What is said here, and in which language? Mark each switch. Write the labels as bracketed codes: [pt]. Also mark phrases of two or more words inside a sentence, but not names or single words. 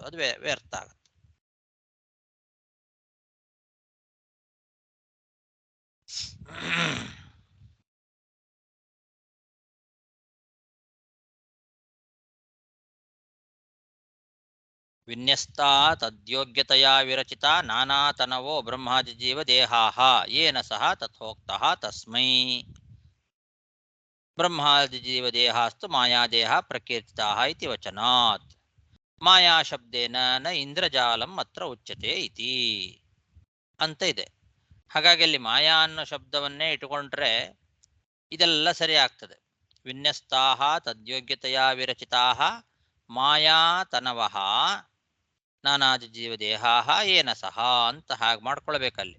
[kn] ಅದು ವ್ಯರ್ಥ ಆಗುತ್ತೆ. [sa] ವಿನ್ಯಸ್ತಾ ತದ್ಯೋಗ್ಯತೆಯ ವಿರಚಿತ ನಾನಾತನವೋ ಬ್ರಹ್ಮಾದಿ ಜೀವ ದೇಹಾಹ ಯೇನ ಸಹ ತಥೋಕ್ತಃ ತಸ್ಮೈ ಬ್ರಹ್ಮಾದಿ ಜೀವ ದೇಹಾಸ್ತು ಮಾಯಾದೇಹ ಪ್ರಕೀರ್ತಿತಾಃ ಇತಿ ವಚನಾತ್ ಮಾಯಾ ಶಬ್ದೇನ ನ ಇಂದ್ರಜಾಲಂ ಅತ್ರ ಉಚ್ಯತೆ ಇತಿ [kn] ಅಂತ ಇದೆ. ಹಾಗಾಗಿ ಅಲ್ಲಿ ಮಾಯಾ ಅನ್ನೋ ಶಬ್ದವನ್ನೇ ಇಟ್ಟುಕೊಂಡ್ರೆ ಇದೆಲ್ಲ ಸರಿ ಆಗ್ತದೆ. [sa] ವಿನ್ಯಸ್ತಾಹ ತದ್ಯೋಗ್ಯತೆಯ ವಿರಚಿತಾಹ ಮಾಯಾತನವಃ ನಾನಾದಿ ಜೀವ ದೇಹಾಹ ಏನ ಸಹ [kn] ಅಂತ ಹಾಗೆ ಮಾಡ್ಕೊಳ್ಬೇಕಲ್ಲಿ.